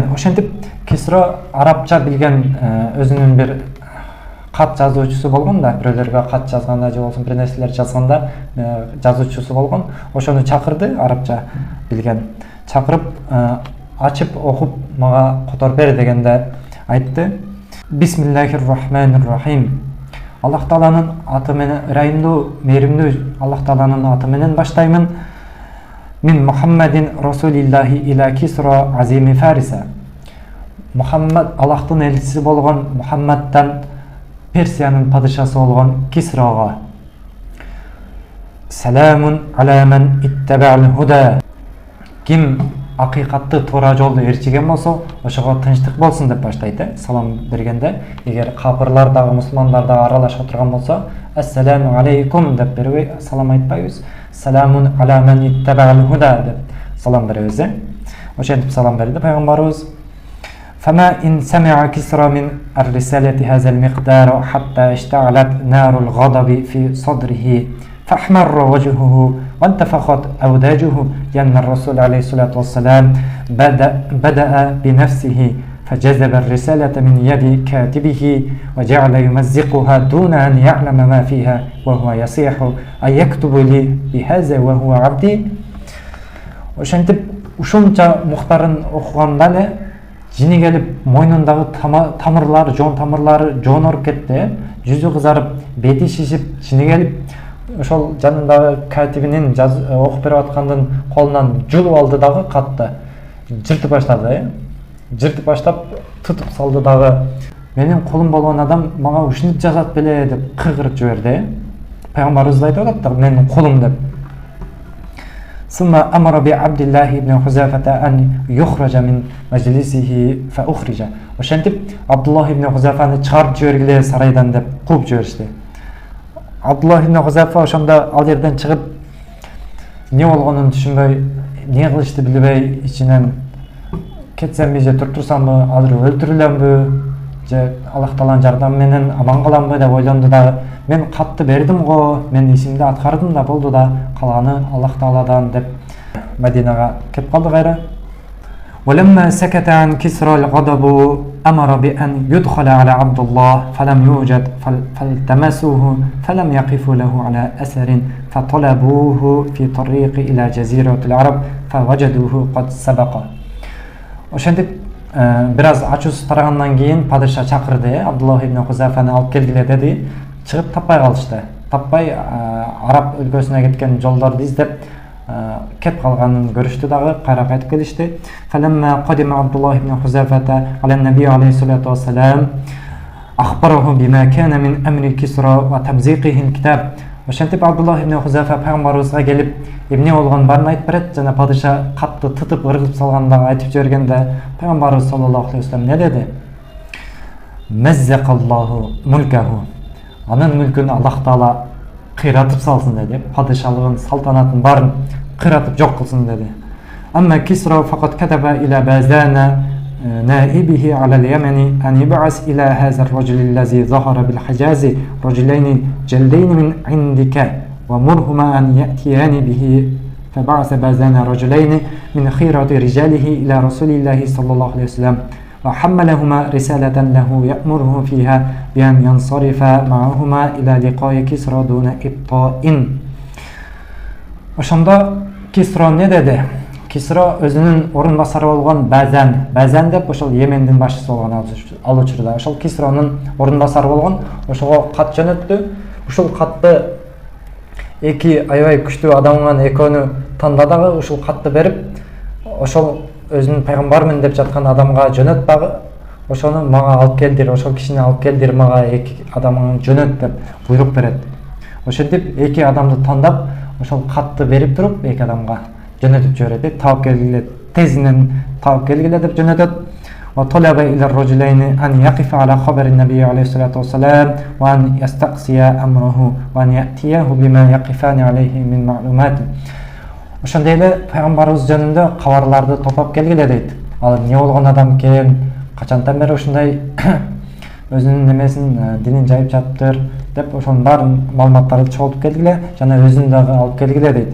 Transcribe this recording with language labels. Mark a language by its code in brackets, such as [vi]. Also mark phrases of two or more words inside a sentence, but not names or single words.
[ky] Ошентип Кисро арабча билген өзүнүн бир кат жазуучусу болгон да, бирөөлөргө кат жазганда же болсун бир нерселер жазганда жазуучусу болгон. Ошону чакырды, арабча билген. Чакырып ачып окуп мага которуп бер дегенде айтты. [ar] بسم الله الرحمن الرحيم. [ky] Аллах Тааланын аты менен, райымдуу, мээримдүү Аллах Тааланын аты менен баштаймын. [ar] من محمد رسول الله إلى كسرى عظيم فارس. [ky] Мухаммад Аллахтын элчиси болгон Мухаммадтан Персиянын падышасы болгон Кисрога. [ar] سلام على من اتبع الهدى. [ky] Ким акыйкатты туура жолду ээрчиген болсо, ошого тынчтык болсун деп баштайт. Салам бергенде, эгер капырлар дагы мусулмандар дагы аралашып турган болсо, [ar] السلام عليكم [ky] деп бербей салам айтпайбыз. [ar] سلام على من اتبع الهدى [ky] деп салам беребиз. Ошентип салам берди пайгамбарыбыз. [ar] فما إن سمع كسرى من الرسالة هذا المقدار حتى اشتعلت نار الغضب في صدره فاحمر وجهه وانتفخت أوداجه لأن الرسول عليه الصلاة والسلام بدأ بنفسه فجذب الرسالة من يد كاتبه وجعل يمزقها دون أن يعلم ما فيها وهو يصيح أن يكتب لي بهذا وهو عبدي. [ky] Ошентип ушунча мухтарын окуганда эле жини келип мойнундагы тамырлары, жон тамырлары жоноруп кетти. Жүзү кызарып, бети шишип, жини келип ошол жанындагы катибинин окуп берип аткандын колунан жулуп алды дагы катты. Жыртып баштады. Жыртып баштап тутуп салды дагы. Менин колум болгон адам мага ушинтип жазат беле деп кыйгырып жиберди. Пайгамбарыбыз айтып атат да менин колум деп. [ar] ثم أمر بعبد الله بن حذافة أن يخرج من مجلسه فأخرج. [ky] Ошентип Абдуллах ибн Хузафаны чыгарып жибергиле сарайдан деп кууп жиберишти. Абдуллах ибн Хузафа ошондо ал жерден чыгып не болгонун түшүнбөй, не кылышты билбей, ичинен кетсемби же турсамбы, азыр өлтүрүлөмбү же Аллах Тааланын жардамы менен аман каламбы деп ойлонду дагы. Мен катты бердим го, мен ишимди аткардым да болду да, калганы Аллах Тааладан деп Мадинага кетип калды кайра. [ar] ولما سكت عن كسرى الغضب أمر بأن يدخل على عبد الله فلم يوجد فالتمسوه فلم يقفوا له على أثر فطلبوه في طريق إلى جزيرة العرب فوجدوه قد سبق. [ky] Ошентип бираз ачуусу тарагандан кийин падыша чакырды, Абдуллах ибн Хузафаны алып келгиле деди. Чыгып таппай калышты. Таппай Араб өлкөсүнө кеткен жолдорду издеп кеп калганын көрүштү дагы, кайра кайтып келишти. [ar] فلما قدم عبد الله بن حذافة على النبي عليه الصلاة والسلام أخبره بما كان من أمر كسرى وتمزيقه الكتاب. [ky] Ошентип Абдуллах ибн Хузафа пайгамбарыбызга келип эмне болгонун баарын айтып берет жана падыша катты тытып ыргытып салгандагы айтып жибергенде пайгамбарыбыз [ar] صلى الله عليه وسلم [ky] не деди? [ar] مزق الله ملكه. [ky] Анын мүлкүн Аллах Таала кыйратып салсын деди. Падышалыгын, салтанатын баарын кыйратып жок кылсын деди. [ar] أما كسرى فقد كتب إلى باذان نائبه على اليمن أن يبعث إلى هذا الرجل الذي ظهر بالحجاز رجلين جلدين من عندك ومرهما أن يأتيان به فبعث بازان رجلين من خيرة رجاله إلى رسول الله صلى الله عليه وسلم وحملهما رسالة له يأمره فيها بأن ينصرف معهما إلى لقاء كسرى دون إبطاء. [ky] Ошондо Кисро не деди? Кисро өзүнүн орун басары болгон Базан деп ошол Йемендин башчысы болгон ал учурда. Ошол Кисронун орун басары болгон, ошого кат жөнөттү. Ушул катты эки аябай күчтүү адамдан экөөнү тандады дагы, ушул катты берип, ошол өзүнүн пайгамбармын деп жаткан адамга жөнөт дагы, ошону мага алып келдир, ошол кишини алып келдир, мага эки адамды жөнөт деп буйрук берет. Ошентип эки адамды тандап, ошол катты берип туруп эки адамга жөнөтүп жиберет. Таап келгиле, тезинен таап келгиле деп жөнөтөт. [ar] وطلب إلى الرجلين أن يقف على خبر النبي عليه الصلاة والسلام وأن يستقصي أمره وأن يأتيه بما يقفان عليه من معلومات. [ky] Ошондой эле пайгамбарыбыз жөнүндө кабарларды топлоп келгиле дейт. Ал эмне болгон адам экен, качантан бери ушундай өзүнүн немесин, динин жайып жатыптыр деп ошонун баарын маалыматтарды чогултуп келгиле жана өзүн дагы алып келгиле дейт.